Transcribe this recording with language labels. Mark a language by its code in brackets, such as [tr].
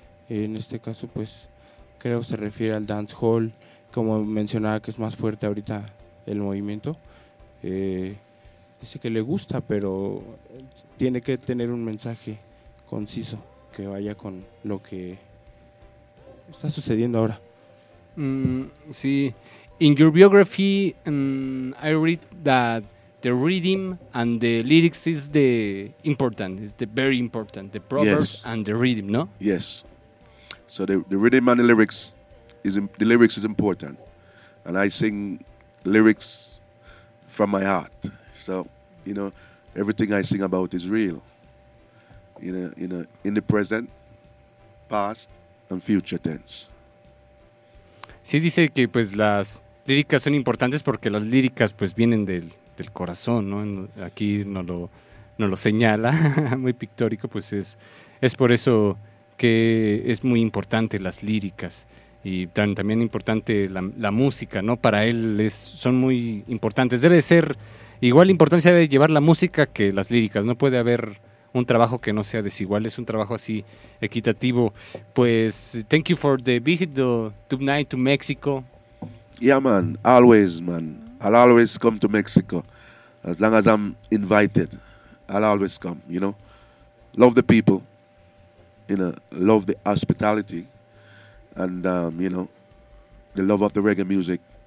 [es] En este caso pues creo que se refiere al dancehall, como mencionaba, que es más fuerte ahorita el movimiento. Dice que le gusta, pero tiene que tener un mensaje conciso que vaya con lo que está sucediendo ahora. Sí. [en] In your biography, I read that the rhythm and the lyrics is the important, it's the very important, the proverb, yes. And the rhythm, no? Yes. So the rhythm and the lyrics is important, and I sing lyrics from my heart. So you know, everything I sing about is real. You know, in the present, past, and future tense. [es] Sí, dice que pues las líricas son importantes porque las líricas pues vienen del corazón, ¿no? Aquí no lo señala, muy pictórico, pues es por eso que es muy importante las líricas. y tan, también importante la, la música, ¿no? Para él es, son muy importantes. Debe ser, igual importancia debe llevar la música que las líricas. No puede haber un trabajo que no sea desigual, es un trabajo así equitativo. [en] Pues, thank you for the visit to tonight to Mexico. Yeah, man, always, man. I'll always come to Mexico. As long as I'm invited, I'll always come, you know. Love the people, you know, love the hospitality, and, you know, the love of the reggae music.